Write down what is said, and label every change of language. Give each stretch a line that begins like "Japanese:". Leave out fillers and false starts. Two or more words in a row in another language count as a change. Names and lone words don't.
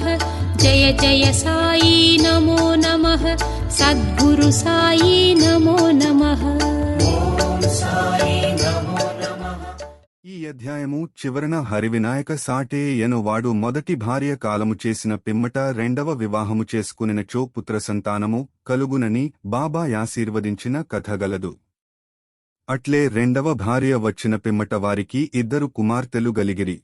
Sanskrit: जय जय साई नमो नमः। सद्गुरु साई नमो नमः।
Telugu: ఈ అధ్యాయము చివరన హరివినాయక సాటే యనువాడు మొదటి భార్య కాలము చేసిన పిమ్మట రెండవ వివాహము చేసుకునినచో పుత్రసంతానము కలుగునని బాబా ఆశీర్వదించిన కథ గలదు. అట్లే రెండవ భార్య వచ్చిన పిమ్మట వారికి 2 కుమార్తెలు గలిగిరి.